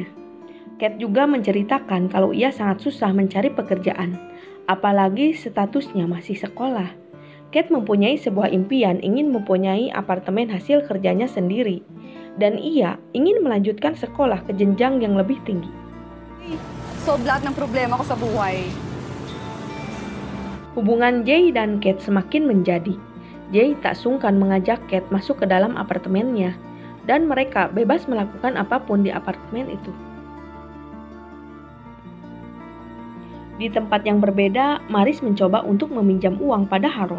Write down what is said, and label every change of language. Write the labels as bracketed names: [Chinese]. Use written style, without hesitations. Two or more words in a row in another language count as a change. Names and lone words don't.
[Indonesian] Kate juga menceritakan kalau ia sangat susah mencari pekerjaan, apalagi statusnya masih sekolah. Kate mempunyai sebuah impian ingin mempunyai apartemen hasil kerjanya sendiri, dan ia ingin melanjutkan sekolah ke jenjang yang lebih tinggi. [Filipino] Solve lahat ng problema ko sa buhay. [Indonesian] Hubungan Jay dan Kate semakin menjadi. Jay tak sungkan mengajak Kate masuk ke dalam apartemennya, dan mereka bebas melakukan apapun di apartemen itu. Di tempat yang berbeda, Maris mencoba untuk meminjam uang pada Harold.